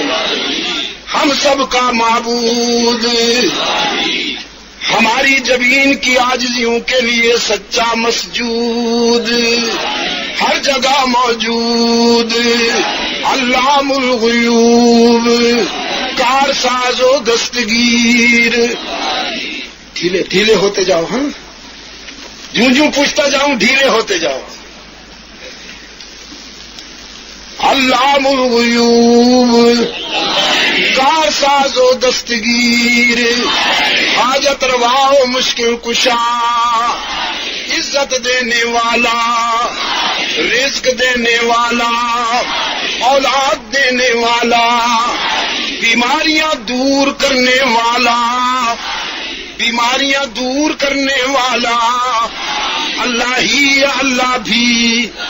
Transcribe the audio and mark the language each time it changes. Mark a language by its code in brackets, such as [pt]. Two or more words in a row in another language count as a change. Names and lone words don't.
[ur] ہم سب کا معبود، ہماری جبین کی عاجزیوں کے لیے سچا مسجود، ہر جگہ موجود، علام الغیوب، کار ساز و دستگیر۔ ڈھیلے ڈھیلے ہوتے جاؤ، ہاں جوں جوں پوچھتا جاؤں ڈھیلے ہوتے جاؤ۔ علام الغیوب، کار ساز و دستگیر، حاجت روا و مشکل کشا، عزت دینے والا، رزق دینے والا، اولاد دینے والا، بیماریاں دور کرنے والا، بیماریاں دور کرنے والا اللہ ہی، اللہ بھی۔